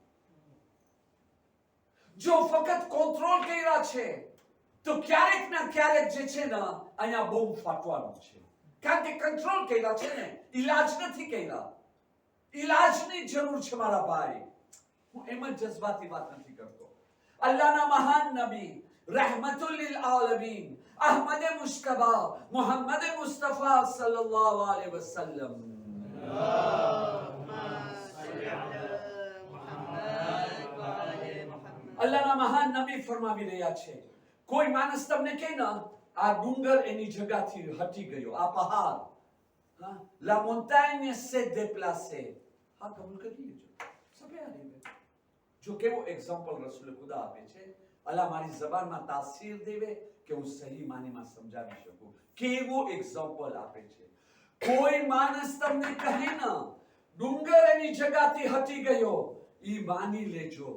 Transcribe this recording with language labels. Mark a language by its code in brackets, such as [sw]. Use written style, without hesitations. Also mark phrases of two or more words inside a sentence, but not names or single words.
[gu] જો ફક્ત કંટ્રોલ કર્યા છે તો ક્યારેક ના ક્યારેક જે છે ને અહીંયા બોમ્બ ફાટવાનું છે. કારણ કે કંટ્રોલ કર્યા છે ને, ઈલાજ નથી કર્યા. ઈલાજની જરૂર છે મારા ભાઈ. હું એમ જ જજ્બાતી વાત નથી કરતો. અલ્લાહના મહાન નબી [ar] رحمة للعالمين अहमद मुश्तबा मोहम्मद मुस्तफा صلى الله عليه وسلم [gu] અલ્લાહના મહાન નબી ફરમાવી રહ્યા છે, કોઈ માણસ તમને કહે ને આ ડુંગર એની જગ્યાથી હટી ગયો, આ પહાડ, હા, [fr] la montagne s'est déplacée, [gu] હા કબૂલ કરી લેજો, સભે આને જો કેવો એક્ઝામ્પલ રસૂલ ખુદા આપે છે. અલ્લાહ મારી જબાનમાં તાસીર દેવે કે હું સહી માનીમાં સમજાવી શકું. કેવો એક્ઝામ્પલ આપે છે. કોઈ માણસ તમને કહે ને ડુંગર એની જગ્યાથી હટી ગયો, ઈ માની લેજો.